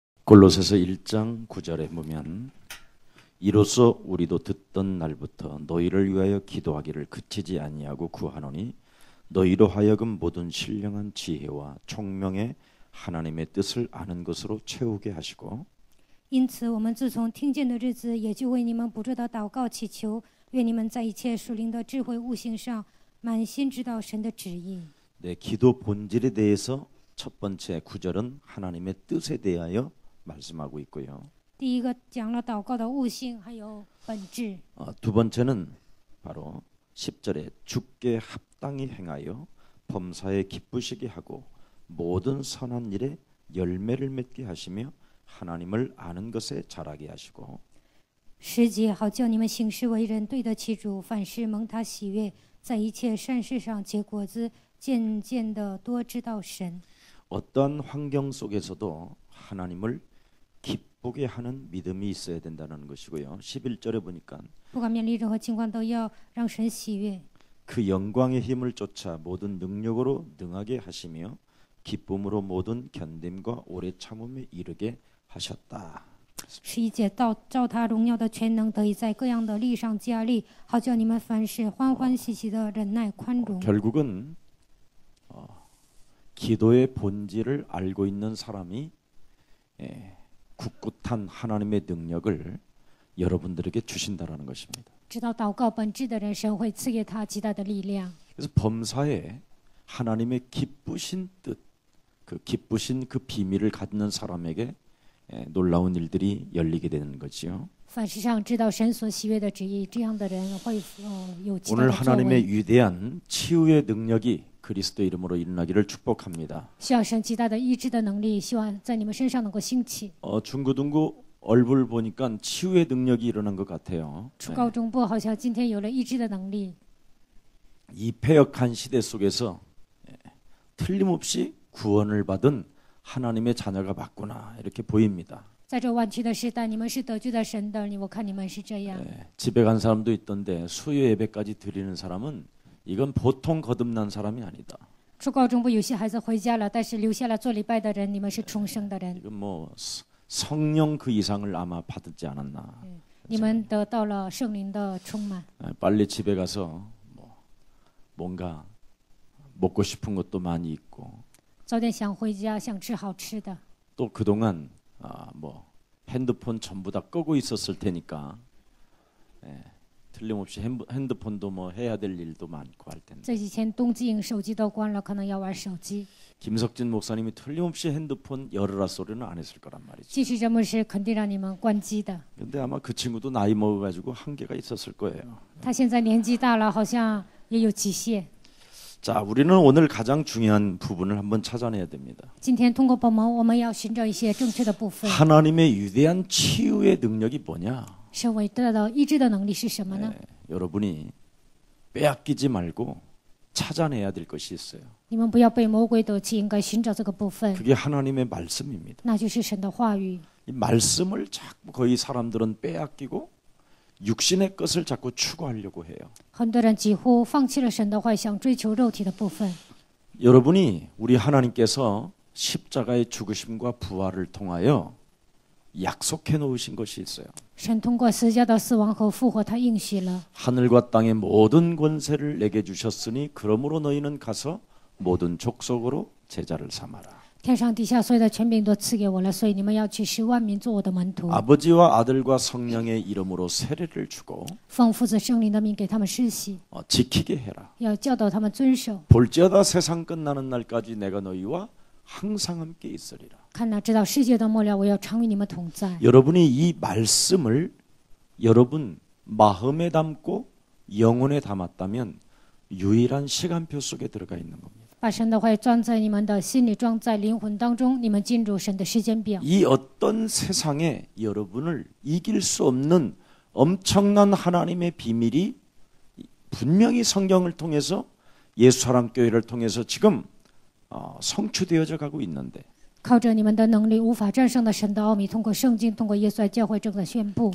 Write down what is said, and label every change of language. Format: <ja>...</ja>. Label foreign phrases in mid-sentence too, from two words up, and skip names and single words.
<ko>골로새서 1장 9절에 보면 이로써 우리도 듣던 날부터 너희를 위하여 기도하기를 그치지 아니하고 구하노니 너희로 하여금 모든 신령한 지혜와 총명의 하나님의 뜻을 아는 것으로 채우게 하시고</ko> <zh>因此我们自从听见的日子也就为你们不住地祷告祈求，愿你们在一切属灵的智慧悟性上满心知道神的旨意。</zh> <ko>네, 기도 본질에 대해서 첫 번째 9절은 하나님의 뜻에 대하여 말씀하고 있고요.</ko> <zh>第一个讲了祷告的悟性还有本质，</zh> <ko>두 번째는 바로 10절에 주께 합당히 행하여 범사에 기쁘시게 하고 모든 선한 일에 열매를 맺게 하시며 하나님을 아는 것에 자라게 하시고</ko> <zh>10 节好叫你们行事为人对得起主，凡事蒙他喜悦，在一切善事上结果子，渐渐的多知道神。</zh> <ko>어떠한 환경 속에서도 하나님을 기쁘게 하는 믿음이 있어야 된다는 것이고요. 11절에 보니까</ko> <zh>不管面临任何情况都要让神喜悦，</zh> <ko>그 영광의 힘을 쫓아 모든 능력으로 능하게 하시며 기쁨으로 모든 견딤과 오래 참음에 이르게 하셨다.</ko> <zh>11 节照他荣耀的全能得以在各样的力上加力，好叫你们凡事欢欢喜喜的忍耐宽容。</zh> <ko>결국은 기도의 본질을 알고 있는 사람이 굳굳한 하나님의 능력을 여러분들에게 주신다라는 것입니다.</ko> <zh>知道祷告本质的人，神会赐给他极大的力量。</zh> <ko>그래서 범사에 하나님의 기쁘신 뜻, 그 기쁘신 그 비밀을 갖는 사람에게 놀라운 일들이 열리게 되는 거지요.</ko> <zh>凡事上知道神所喜悦的旨意，这样的人会有极大</zh> <ko>오늘</ko> <zh>的作</zh> <ko>하나님의</ko> <zh>为。</zh> <ko>위대한 치유의 능력이 그리스도 이름으로 일어나기를 축복합니다.</ko> <zh>需要神极大的医治的能力，希望在你们身上能够兴起。</zh> <ko>중고등부 얼굴 보니까 치유의 능력이 일어난 것 같아요.</ko> <zh>初高中部好像今天有了医治的能力。</zh> <ko>이 패역한 시대 속에서 틀림없이 구원을 받은 하나님의 자녀가 맞구나 이렇게 보입니다.</ko> <zh>在这弯曲的时代，你们是得救的神的，我看你们是这样。</zh> <ko>집에 간 사람도 있던데 수요 예배까지 드리는 사람은 이건 보통 거듭난 사람이 아니다.</ko> <zh>初高中部有些孩子回家了，但是留下来做礼拜的人，你们是重生的人，</zh> <ko>이건 뭐 성령 그 이상을 아마 받지 않았나.</ko> <zh>你们得到了圣灵的充满。</zh> <ko>빨리 집에 가서 뭔가 먹고 싶은 것도 많이 있고</ko> <zh>早点想回家，想吃好吃的。</zh> <ko>또 그동안 핸드폰 전부 다 끄고 있었을 테니까 틀림없이 핸드폰도 뭐 해야 될 일도 많고 할 텐데</ko> <zh>这几天冬季营手机都关了，可能要玩手机。</zh> <ko>김석진 목사님이 틀림없이 핸드폰 열으라 소리는 안 했을 거란 말이죠.</ko> <zh>继续这牧师肯定让你们关机的。</zh> <ko>근데 아마 그 친구도 나이 먹어가지고 한계가 있었을 거예요.</ko> <zh>他现在年纪大了，好像也有极限。</zh> <ko>자, 우리는 오늘 가장 중요한 부분을 한번 찾아내야 됩니다.</ko> <zh>今天通过本门，我们要寻找一些正确的部分。</zh> <ko>하나님의 위대한 치유의 능력이 뭐냐?</ko> <zh>神伟大的医治的能力是什么呢？</zh> <ko>여러분이 빼앗기지 말고 찾아내야 될 것이 있어요.</ko> <zh>你们不要被魔鬼得欺，应该寻找这个部分，</zh> <ko>그게 하나님의 말씀입니다.</ko> <zh>那就是神的话语。</zh> <ko>이 말씀을 자꾸 거의 사람들은 빼앗기고 육신의 것을 자꾸 추구하려고 해요.</ko> <zh>很多人几乎放弃了神的话，想追求肉体的部分。</zh> <ko>여러분이 우리 하나님께서 십자가의 죽으심과 부활을 통하여 약속해 놓으신 것이 있어요.</ko> <zh>神通过十字架的死亡和复活，他应许了。</zh> <ko>하늘과 땅의 모든 권세를 내게 주셨으니 그러므로 너희는 가서 모든 족속으로 제자를 삼아라.</ko> <zh>天上地下所有的权柄都赐给我了，所以你们要去使万民做我的门徒，</zh> <ko>아버지와 아들과 성령의 이름으로 세례를 주고</ko> <zh>奉父子圣灵的名给他们施洗，</zh> <ko>지키게 해라.</ko> <zh>要教导他们遵守。</zh> <ko>볼지어다 세상 끝나는 날까지 내가 너희와 항상 함께 있으리라.</ko> <zh>看哪，直到世界的末了，我要常与你们同在。</zh> <ko>여러분이 이 말씀을 여러분 마음에 담고 영혼에 담았다면 유일한 시간표 속에 들어가 있는 겁니다.</ko> <zh>把神的话装在你们的心里，装在灵魂当中，你们进入神的时间表。</zh> <ko>이 어떤 세상에 여러분을 이길 수 없는 엄청난 하나님의 비밀이 분명히 성경을 통해서 예수사랑교회를 통해서 지금 성취되어져 가고 있는데</ko> <zh>靠着你们的能力无法战胜的神的奥秘，通过圣经，通过耶稣教会正在宣布。</zh>